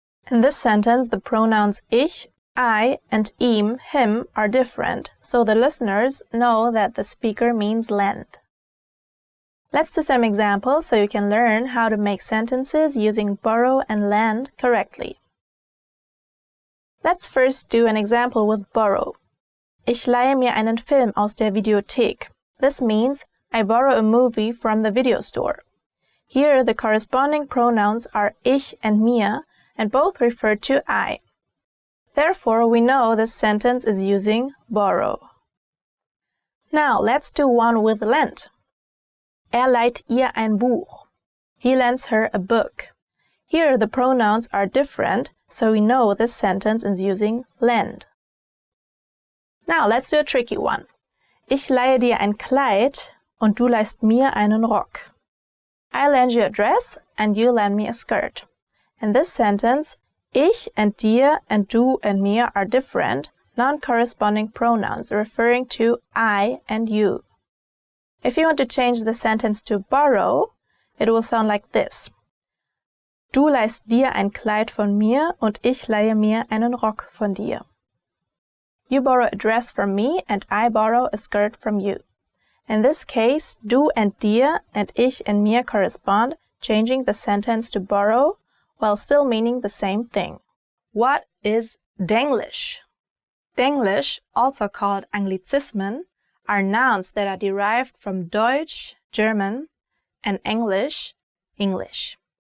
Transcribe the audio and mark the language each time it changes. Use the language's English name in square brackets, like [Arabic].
[English] In this sentence, the pronouns ich, I, and ihm, him, are different, so the listeners know that the speaker means lend. Let's do some examples so you can learn how to make sentences using borrow and lend correctly. Let's first do an example with borrow. [German] Ich leihe mir einen Film aus der Videothek. [English] This means I borrow a movie from the video store. Here, the corresponding pronouns are ich and mir, and both refer to I. Therefore, we know this sentence is using borrow. Now, let's do one with lend. [German] leiht ihr ein Buch. [English] He lends her a book. Here the pronouns are different, so we know this sentence is using lend. Now let's do a tricky one. [German] Ich leihe dir ein Kleid und du leihst mir einen Rock. [English] I lend you a dress and you lend me a skirt. In this sentence, ich and dir and du and mir are different, non-corresponding pronouns referring to I and you. If you want to change the sentence to borrow, it will sound like this. [German] Du leihst dir ein Kleid von mir und ich leihe mir einen Rock von dir. [English] You borrow a dress from me and I borrow a skirt from you. In this case, du and dir and ich and mir correspond, changing the sentence to borrow while still meaning the same thing. What is Denglisch? Denglisch, also called Anglizismen, are nouns that are derived from Deutsch, German, and English, English.